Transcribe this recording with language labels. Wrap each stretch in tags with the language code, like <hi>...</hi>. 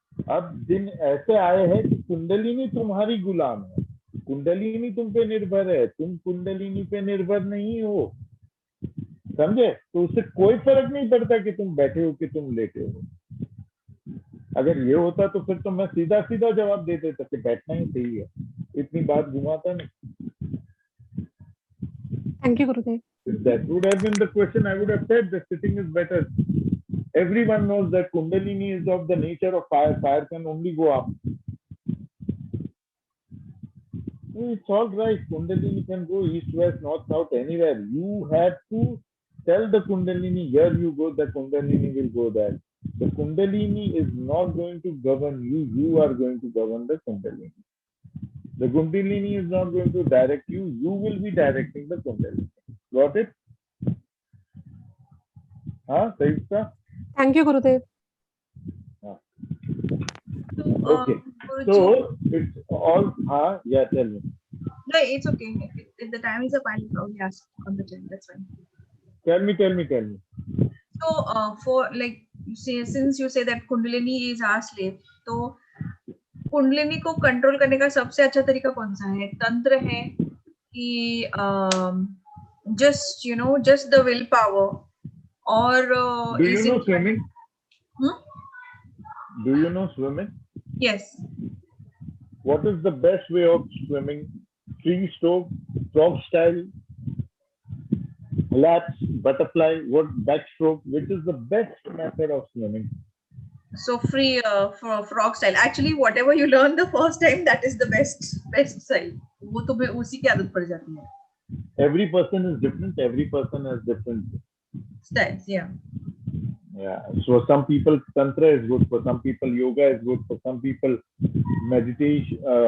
<hi>अब दिन ऐसे आए हैं कि कुंडलिनी तुम्हारी गुलाम है, कुंडलिनी तुम पे निर्भर है, तुम कुंडलिनी पे निर्भर नहीं हो। समझे? तो उससे कोई फर्क नहीं पड़ता कि तुम बैठे हो कि तुम लेटे हो। अगर ये होता तो फिर तो मैं सीधा सीधा जवाब दे देता कि बैठना ही सही है, इतनी बात घुमाता नहीं।</hi> <en>Thank you Gurudev. If that would have been the question, I would have said that sitting is better. Everyone knows that Kundalini is of the nature of fire. Fire can only go up. It's all right. Kundalini can go east, west, north, south, anywhere. You have to tell the Kundalini, here you go, the Kundalini will go there. The Kundalini is not going to govern you. You are going to govern the Kundalini. The Kundalini is not going to direct you. You will be directing the Kundalini. Got it?</en> <hi>हाँ, सही था?</hi> <en>Thank you Gurudev. हाँ। Okay. Guruji, So it's all, yeah, tell me. no, it's okay. If the time is up, I'll probably ask on the time. That's fine. Tell me. So, for like, since you say that Kundalini is our slave,</en> <hi>तो कुंडलिनी को control करने का सबसे अच्छा तरीका कौन सा है? तंत्र है कि</hi> <en>just the willpower, or Do you is know it? swimming? Hmm? Do you know swimming? Yes. What is the best way of swimming? Free stroke, frog style, laps, butterfly, what backstroke? Which is the best method of swimming? So free for frog style. Actually, whatever you learn the first time, that is the best style.</en> <hi>वो तो उसी की आदत पड़ जाती है.</hi> <en>Every person is different. Every person has different styles. Yeah. Yeah. So some people tantra is good. For some people yoga is good. For some people meditation.</en>